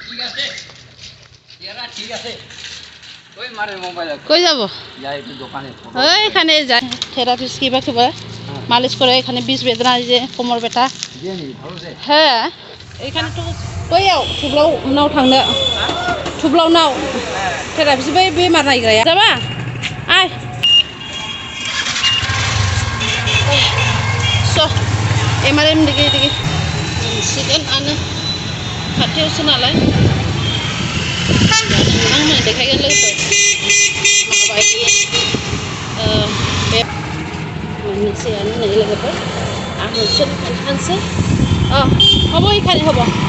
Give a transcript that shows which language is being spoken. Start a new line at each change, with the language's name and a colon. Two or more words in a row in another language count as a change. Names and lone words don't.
Bangla: কই যাব এখানে যায় থেরাপিস্ট কিবা কিবা মালিশ করে এখানে বিষ বেদনা যে কোমর ব্যথা হ্যাঁ এইখানে তো
Bodo: बैयाव थुब्लाव नाव थांनो थुब्लाव नाव थेरापिस्ट बै बेमार नायग्राया जाबा आय स' एमारेम दिगे दिगे सिगोन आनो खाथियावसो नालाय आंनो देखायगोन लोगोफोर माबायदि बे मोनसेयानो नै लोगोफोर आं नोंसोर खोन्थानोसै हब इखाने हब